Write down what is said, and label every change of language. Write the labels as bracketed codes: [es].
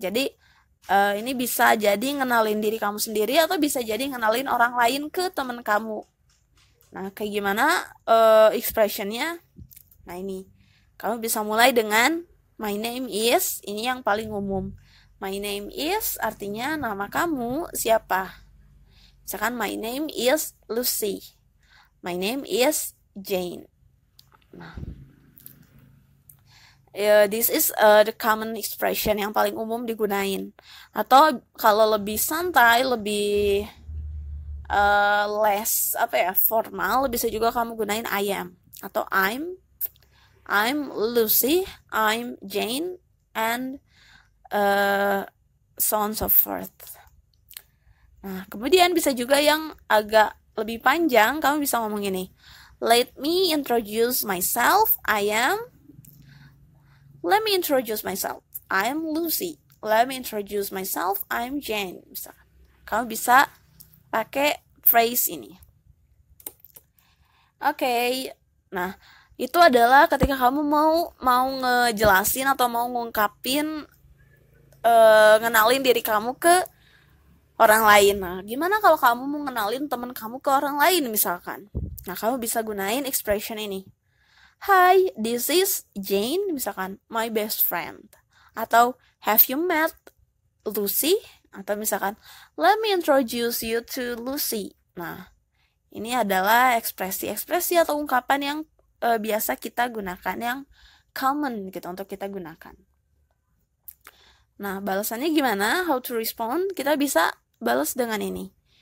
[id] Jadi, ini bisa jadi ngenalin diri kamu sendiri atau bisa jadi ngenalin orang lain ke teman kamu. Nah, kayak gimana expressionnya? Nah, ini. Kamu bisa mulai dengan [en] my name is, [id] ini yang paling umum. [en] My name is [id] artinya nama kamu siapa. Misalkan [en] my name is Lucy. My name is Jane. [id] Nah, [en] this is the common expression [id] yang paling umum digunain. Atau kalau lebih santai, lebih [en] less formal, [id] bisa juga kamu gunain [en] I am [id] atau [en] I'm Lucy, I'm Jane, and so on so forth. [id] Nah, kemudian bisa juga yang agak lebih panjang, kamu bisa ngomong gini. [en] Let me introduce myself, Let me introduce myself, I am Lucy. Let me introduce myself, I'm Jane. [id] Misalkan. Kamu bisa pakai phrase ini. Oke. Nah, itu adalah ketika kamu mau ngejelasin atau mau ngungkapin ngenalin diri kamu ke orang lain. Nah, gimana kalau kamu mau ngenalin teman kamu ke orang lain misalkan? Nah, kamu bisa gunain expression ini. [en] Hi, this is Jane, [id] misalkan, [en] my best friend. [id] Atau, [en] have you met Lucy? [id] Atau misalkan, [en] let me introduce you to Lucy. [id] Nah, ini adalah ekspresi-ekspresi atau ungkapan yang biasa kita gunakan, yang common gitu untuk kita gunakan. Nah, balasannya gimana? [en] How to respond? [id] Kita bisa balas dengan ini.